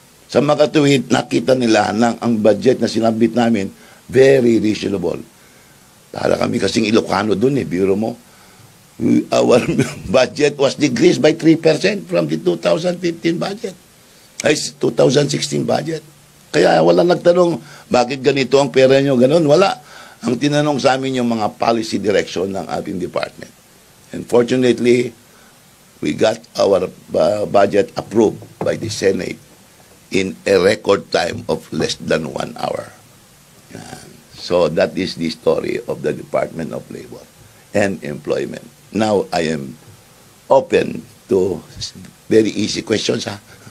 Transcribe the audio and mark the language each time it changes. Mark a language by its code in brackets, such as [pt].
[tl] Sa makatuwid, nakita nila na ang budget na sinabit namin, [en] very reasonable. [tl] Para kami kasing Ilocano dun biro mo. [en] our budget was decreased by 3% from the 2015 budget. [tl] Ay, 2016 budget. Kaya wala nagtanong, bakit ganito ang pera nyo? Ganun, wala. Ang tinanong sa amin yung mga policy direction ng ating department. [en] And fortunately, we got our budget approved by the Senate in a record time of less than 1 hour. [tl] Yan. [en] So that is the story of the Department of Labor and Employment. Now I am open to very easy questions, ha?